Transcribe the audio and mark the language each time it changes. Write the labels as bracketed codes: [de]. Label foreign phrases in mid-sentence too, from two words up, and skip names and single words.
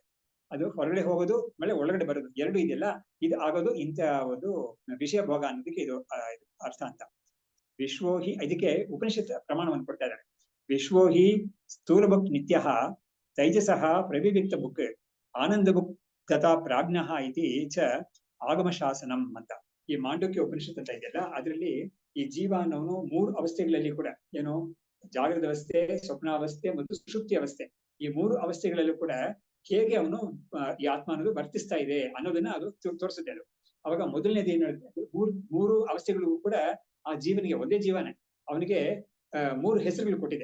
[kn] ಅದು ಹೊರಗಡೆ ಹೋಗೋದು ಆಮೇಲೆ ಒಳಗಡೆ ಬರೋದು ಎರಡು ಇದೆಯಲ್ಲ, ಇದು ಆಗೋದು ಇಂಥ ಒಂದು ವಿಷಯ ಭೋಗ ಅನ್ನೋದಕ್ಕೆ ಇದು ಅರ್ಥ ಅಂತ. ವಿಶ್ವೋಹಿ, ಇದಕ್ಕೆ ಉಪನಿಷತ್ ಪ್ರಮಾಣವನ್ನು ಕೊಡ್ತಾ ಇದ್ದಾರೆ. [sa] ವಿಶ್ವೋಹಿ ಸ್ಥೂಲ ಬುಕ್ ನಿತ್ಯ ತೈಜಸಃ ಪ್ರವಿವಿಕ್ತ ಬುಕ್ ಆನಂದ ಬುಕ್ ತಥಾ ಪ್ರಾಜ್ಞಃ ಇತಿ ಚ ಆಗಮ ಶಾಸನಂ ಅಂತ. [kn] ಈ ಮಾಂಡವ್ಯ ಉಪನಿಷತ್ ಅಂತ ಇದೆಯಲ್ಲ, ಅದರಲ್ಲಿ ಈ ಜೀವ ಅನ್ನೋನು 3 ಅವಸ್ಥೆಗಳಲ್ಲಿ ಕೂಡ, ಏನು ಜಾಗೃತ ಅವಸ್ಥೆ, ಸ್ವಪ್ನಾವಸ್ಥೆ ಮತ್ತು ಸುಷುಪ್ತಿ ಅವಸ್ಥೆ, ಈ 3 ಅವಸ್ಥೆಗಳಲ್ಲೂ ಕೂಡ ಹೇಗೆ ಅವನು ಈ ಆತ್ಮ ಅನ್ನೋದು ವರ್ತಿಸ್ತಾ ಇದೆ ಅನ್ನೋದನ್ನ ಅದು ತೋರಿಸುತ್ತೆ. ಅದು ಅವಾಗ ಮೊದಲನೇದು ಏನ್ ಹೇಳುತ್ತೆ, ಮೂರು ಅವಸ್ಥೆಗಳು ಕೂಡ ಆ ಜೀವನಿಗೆ, ಒಂದೇ ಜೀವನೇ, ಅವನಿಗೆ 3 ಹೆಸರುಗಳು ಕೊಟ್ಟಿದೆ.